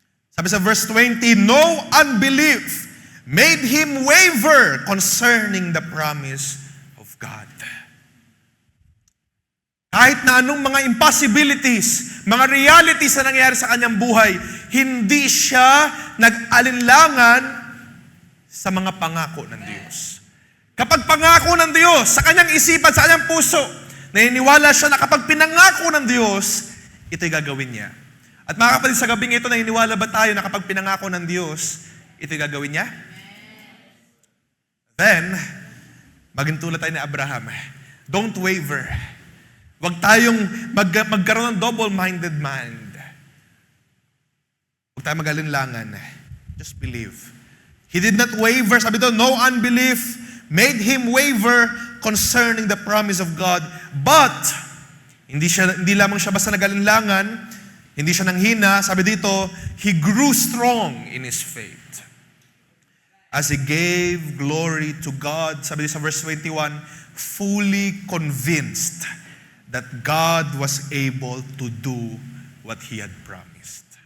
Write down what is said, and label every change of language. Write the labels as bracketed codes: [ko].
[tl] Sabi sa [en] verse 20, no unbelief made him waver concerning the promise of God. [tl] Kahit na anong mga impossibilities, mga realities na nangyayari sa kanyang buhay, hindi siya nag-alinlangan sa mga pangako ng Diyos. Kapag pangako ng Diyos, sa kanyang isipan, sa kanyang puso, naniniwala siya na kapag pinangako ng Diyos, ito'y gagawin niya. At mga kapatid, sa gabing ito, naniniwala ba tayo na kapag pinangako ng Diyos, ito'y gagawin niya? Then, maging tulad tayo ni Abraham. [en] Don't waver. [tl] Huwag tayong magkaroon ng [en] double-minded mind. [tl] Huwag tayong mag-alinlangan. [en] Just believe. He did not waver. [tl] Sabi doon, [en] no unbelief made him waver concerning the promise of God. [tl] But, hindi lamang siya basta nag-alinlangan, hindi siya nanghina. Sabi dito, [en] he grew strong in his faith. As he gave glory to God, [tl] sabi dito sa [en] verse 21, fully convinced that God was able to do what He had promised.